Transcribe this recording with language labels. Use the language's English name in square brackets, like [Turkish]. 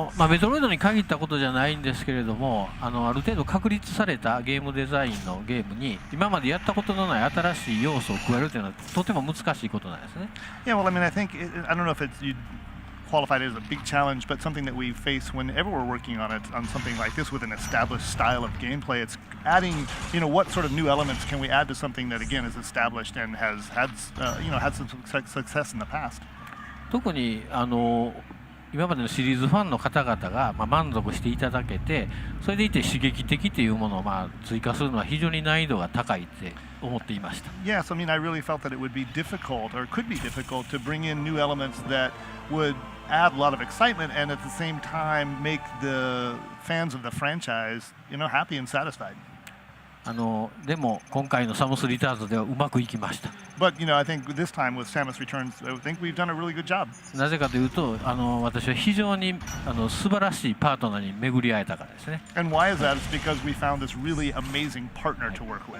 [Japanese] メトロイドに限ったことじゃないんですけれども、ある程度確立されたゲームデザインのゲームに今までやったことのない新しい要素を加えるというのはとても難しいことなんですね。 [English] Yeah, well, I mean, I don't know if you qualified as a big challenge, but something that we face whenever we're working on something like this with an established style of gameplay. It's adding, what sort of new elements can we add to something that again is established and has had some success in the past. [Japanese] 特に今までのシリーズファンの方々が満足していただけて、それでいて刺激的というものを追加するのは非常に難易度が高いって思っていました。 [English] Yes, I mean, I really felt that it would be difficult, or could be difficult, to bring in new elements that would add a lot of excitement and at the same time make the fans of the franchise, happy and satisfied. [Japanese] でも今回のサムスリターズではうまくいきました。 [English] But I think this time with Samus Returns, I think we've done a really good job. [Japanese] なぜかというと、私は非常に素晴らしいパートナーに巡り会えたからですね。 [English] And why is that? It's because we found this really amazing partner to work with.